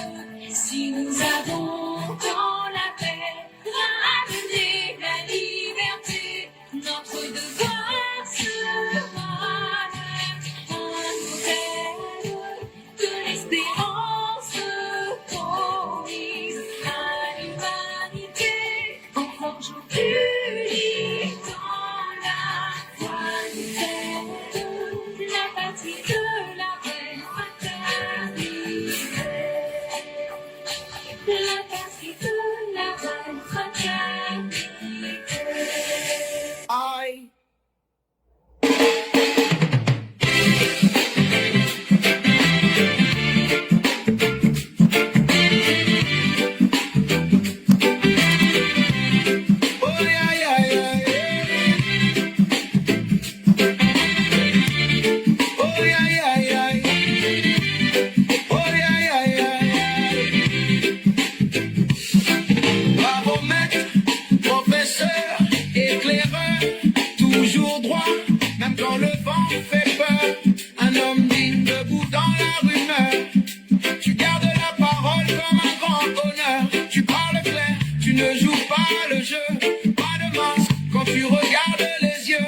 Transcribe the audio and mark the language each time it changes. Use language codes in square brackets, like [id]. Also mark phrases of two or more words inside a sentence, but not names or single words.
[fr] Si nous avons dans la paix ramené la liberté, notre devoir sera d'être un modèle de l'espérance promise à l'humanité, en forgeant unique dans la foi nouvelle, la patrie de la belle fraternité. La patrie de la belle fraternité. [en] I Oh yeah yeah yeah yeah. Oh yeah yeah yeah yeah. Oh yeah yeah yeah yeah. [fr] Bravo maître, professeur, éclaireur, toujours droit, même quand le vent fait peur. Un homme digne debout dans la rumeur. Tu gardes la parole comme un grand honneur. Tu parles clair, tu ne joues pas le jeu. Pas de masque quand tu regardes les yeux.